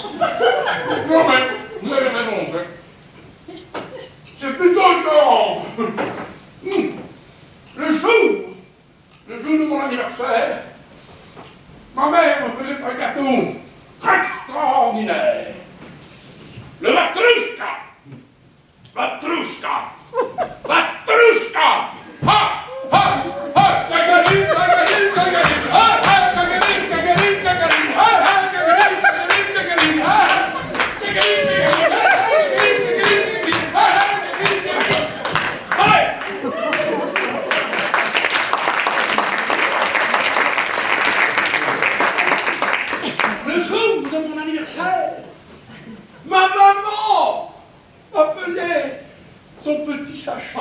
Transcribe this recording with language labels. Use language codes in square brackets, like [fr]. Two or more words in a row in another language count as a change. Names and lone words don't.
[fr] Non mais, vous avez raison. C'est plutôt écœurant. Le jour de mon anniversaire, ma mère me faisait un gâteau extraordinaire. Le Matrushka! Matrushka! Matrushka! Ha! Ha! Ha! Gagarin, gagarin, gagarin! Ha! Ha! Gagarin, gagarin, gagarin! Ha! Ha! Gagarin, gagarin, gagarin! Ha! Gagarin, gagarin, gagarin! Ha! Ha! Gagarin, gagarin! Ouais! Le jour de mon anniversaire, ma maman appelait son petit Sacha.